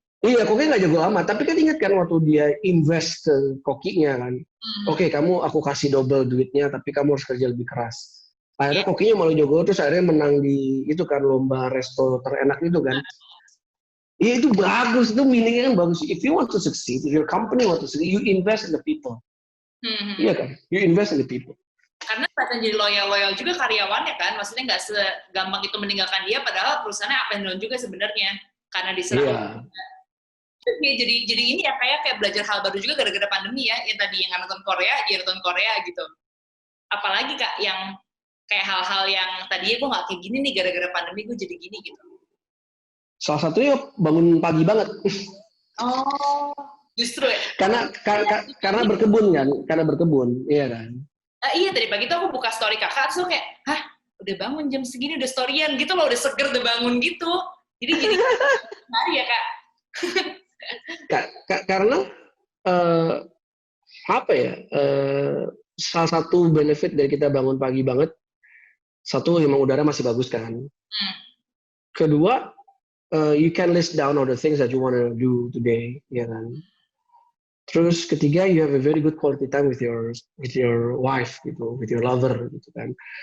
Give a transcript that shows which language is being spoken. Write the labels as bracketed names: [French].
[Indonesian] Iya, koki nggak jago amat, tapi kan ingat kan waktu dia invest ke kokinya kan, oke, kamu aku kasih double duitnya, tapi kamu harus kerja lebih keras. Akhirnya kokinya malah jago, terus akhirnya menang di itu kan lomba resto terenak itu kan. Iya itu bagus, itu meaningnya kan bagus. [English] If you want to succeed, if your company want to succeed, you invest in the people. [Indonesian] Iya kan, [English] you invest in the people. [Indonesian] Karena kelihatan jadi loyal juga karyawannya kan, maksudnya nggak segampang itu meninggalkan dia, padahal perusahaannya [English] up and down [Indonesian] juga sebenarnya karena diserang. Iya. Jadi ini ya kayak belajar hal baru juga gara-gara pandemi ya, yang tadi yang nonton Korea, dia nonton Korea gitu. Apalagi Kak yang kayak hal-hal yang tadinya gue nggak kayak gini nih, gara-gara pandemi gue jadi gini gitu. Salah satunya bangun pagi banget. Oh, justru ya? Karena berkebun kan, iya kan. Iya, tadi pagi tuh aku buka story kakak, terus kayak, hah, udah bangun jam segini, udah storyan gitu loh, udah seger, udah bangun gitu. Jadi hari ya Kak. Karena eh, apa ya? Salah satu benefit dari kita bangun pagi banget, satu emang udara masih bagus kan. Hmm. Kedua, [English] you can list down all the things that you want to do today, [Indonesian] ya kan. Terus ketiga, [English] you have a very good quality time with your wife gitu, with your lover [Indonesian] gitu kan.